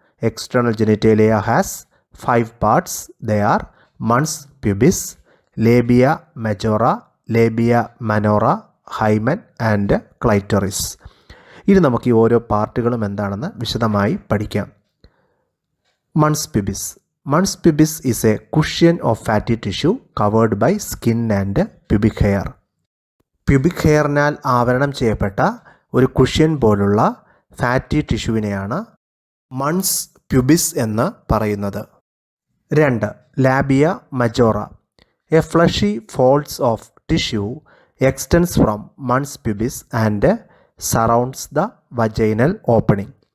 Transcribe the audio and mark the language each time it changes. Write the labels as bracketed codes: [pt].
[en] External genitalia has 5 parts. They are mons pubis, labia majora, labia minora, hymen and clitoris. [ml] ഇനി നമുക്ക് ഈ ഓരോ പാർട്ടുകളും എന്താണെന്ന് വിശദമായി പഠിക്കാം. [en] Mons pubis. Mons pubis is a cushion of fatty tissue covered by skin and pubic hair. [ml] Pubic ഹെയറിനാൽ ആവരണം ചെയ്യപ്പെട്ട ഒരു കുഷ്യൻ പോലുള്ള ഫാറ്റി ടിഷ്യൂവിനെയാണ് മൺസ് പ്യൂബിസ് എന്ന് പറയുന്നത്. 2. [en] Labia majora. A fleshy folds of tissue extends from mons pubis and surrounds the vaginal opening.